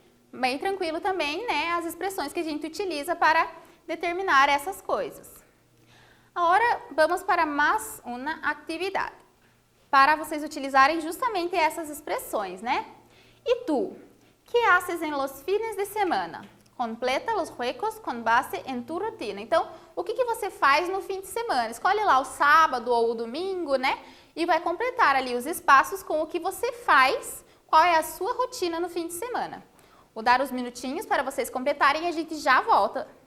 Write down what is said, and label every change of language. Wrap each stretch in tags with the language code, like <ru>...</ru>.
<pt>Bem tranquilo também, né? As expressões que a gente utiliza para determinar essas coisas. Agora, vamos para mais uma atividade. Para vocês utilizarem justamente essas expressões, né? E tu?</pt> <es>Que haces en los fines de semana? Completa los huecos com base em tu rotina.</es> <pt>Então, o que você faz no fim de semana? Escolhe lá o sábado ou o domingo, né? E vai completar ali os espaços com o que você faz, qual é a sua rotina no fim de semana. Vou dar uns minutinhos para vocês completarem e a gente já volta.</pt>